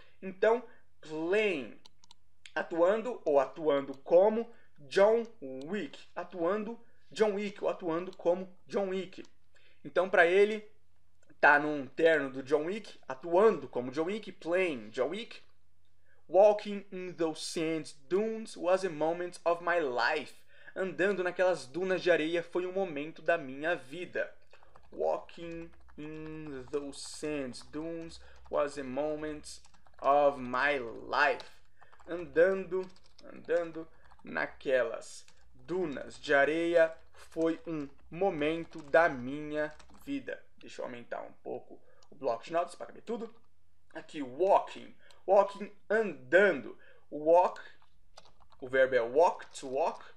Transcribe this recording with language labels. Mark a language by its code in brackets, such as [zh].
[pt] Então, playing, atuando ou atuando como John Wick, atuando John Wick ou atuando como John Wick. Então, para ele, tá num terno do John Wick, atuando como John Wick, [en] playing John Wick. Walking in those sand dunes was a moment of my life. [pt] Andando naquelas dunas de areia foi um momento da minha vida. [en] Walking in those sand dunes was a moment of my life. [pt] Andando naquelas dunas de areia foi um momento da minha vida. Deixa eu aumentar um pouco o bloco de notas para caber tudo. Aqui, walking. Walking, andando. Walk, o verbo é walk, to walk.